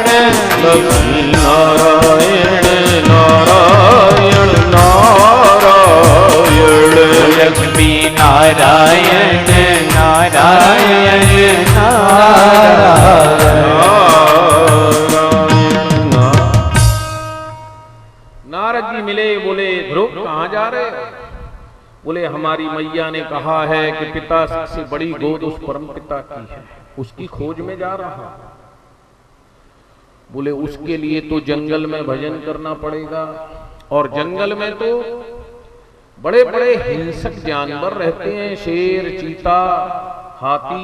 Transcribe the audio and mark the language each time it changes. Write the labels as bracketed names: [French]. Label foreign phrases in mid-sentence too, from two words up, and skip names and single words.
[Hindi] लक्ष्मी नारायण नारायण नारायण। लक्ष्मी नारायण नारायण नारायण। नारद जी मिले, बोले ध्रुव कहाँ जा रहे हो? बोले हमारी मैया ने कहा है कि पिता से बड़ी गोद उस परम पिता की है, उसकी खोज में जा रहा। बोले उसके लिए तो जंगल में भजन करना पड़ेगा, और जंगल में तो बड़े बड़े हिंसक जानवर रहते हैं, शेर, चीता, हाथी।